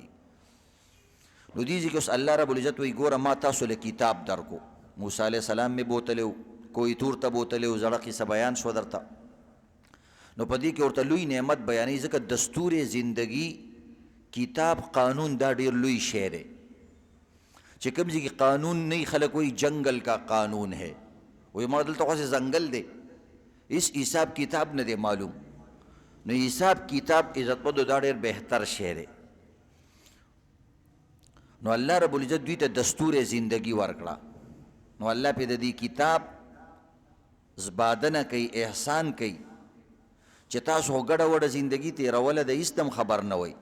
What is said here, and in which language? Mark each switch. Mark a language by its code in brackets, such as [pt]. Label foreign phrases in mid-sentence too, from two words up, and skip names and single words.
[ps] نو دې ځکه اوس الله رب العزت وایي ګوره ما تاسو له کتاب درکو. موسی علیه السلام مې بوتلی کوی تور ته بوتلی زړه قصه بیان شو درته. نو په دې کې ورته لوی نعمت بیانوي ځکه دستور زندگی کتاب قانون دا ډیر لوی شی دی چې کوم ځای کې قانون نه خلک وایي [ur] جنگل کا قانون ہے، [ps] وایي ما دلته خو ځنګل دی، اس حساب کتاب نه دی معلوم. نو حساب کتاب عزتمندو دا ډیر بهتر شی دی. نو الله رب العزت دوی ته دستور زندگی ورکړه. نو الله په دې کتاب زبادنه کوي، احسان کوي چې تاسو ګډه وډه زندگی تیروله د هیڅ هم خبر نه وئ.